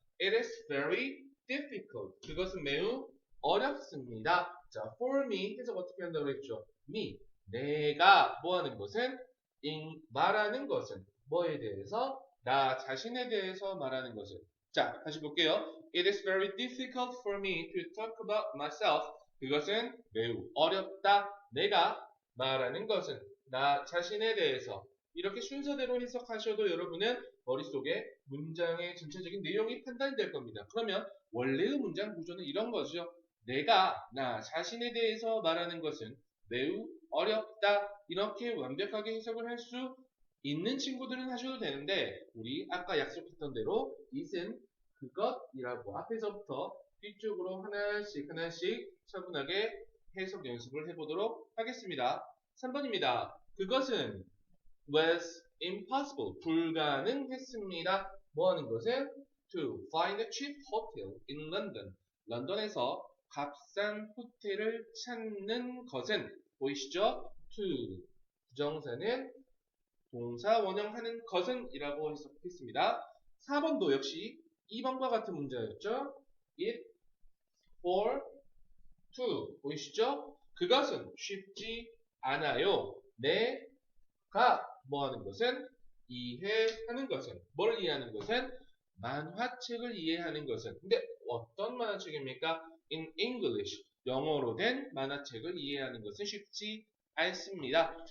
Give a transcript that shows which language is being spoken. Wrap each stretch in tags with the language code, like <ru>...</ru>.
<en>It is very difficult.</en> <ko>그것은 매우 어렵습니다. 자, for me 해석 어떻게 한다고 그랬죠?</ko> <en>me.</en> <ko>내가 뭐 하는 것은 말하는 것은 뭐에 대해서? 나 자신에 대해서 말하는 것은. 자, 다시 볼게요.</ko> <en>It is very difficult for me to talk about myself.</en> <ko>그것은 매우 어렵다. 내가 말하는 것은 나 자신에 대해서. 이렇게 순서대로 해석하셔도 여러분은 머릿속에 문장의 전체적인 내용이 판단이 될 겁니다. 그러면 원래의 문장 구조는 이런 거죠. 내가 나 자신에 대해서 말하는 것은 매우 어렵다. 이렇게 완벽하게 해석을 할 수 있는 친구들은 하셔도 되는데 우리 아까 약속했던 대로 it은 그것이라고 앞에서부터 뒤쪽으로 하나씩 차분하게 해석 연습을 해보도록 하겠습니다. 3번입니다.</ko> <en>그것은 was impossible.</en> <ko>불가능했습니다.</ko> <en>뭐 하는 것은 to find a cheap hotel in London.</en> <ko>런던에서 값싼 호텔을 찾는 것은 보이시죠? to 부정사는 동사 원형하는 것은 이라고 해석했습니다. 4번도 역시 2번과 같은 문제였죠.</ko> <en>it for to 보이시죠?</en> <ko>그것은 쉽지 않아요. 내가 뭐 하는 것은 이해하는 것은 뭘 이해하는 것은 만화책을 이해하는 것은 근데 어떤 만화책입니까? In English 영어로 된 만화책을 이해하는 것은 쉽지 않습니다.</ko>